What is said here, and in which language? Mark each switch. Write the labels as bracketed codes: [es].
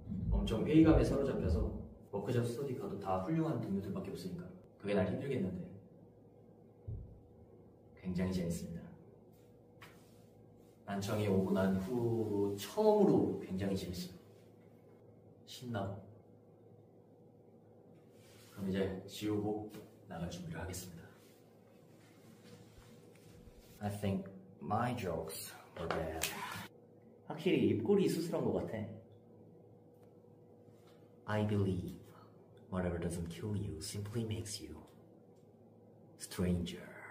[ko] 엄청 회의감에 사로잡혀서 워크숍 스터디 가도 다 훌륭한 동료들밖에 없으니까 그게 날 힘들겠는데 굉장히 재밌습니다. 난청이 오고 난 후 처음으로 굉장히 재밌어요. 신나고. 그럼 이제 지우고 나갈 준비를 하겠습니다. [en] I think my jokes were bad. [ko] 확실히 입꼬리 수술한 것 같아. [en] I believe whatever doesn't kill you simply makes you stranger.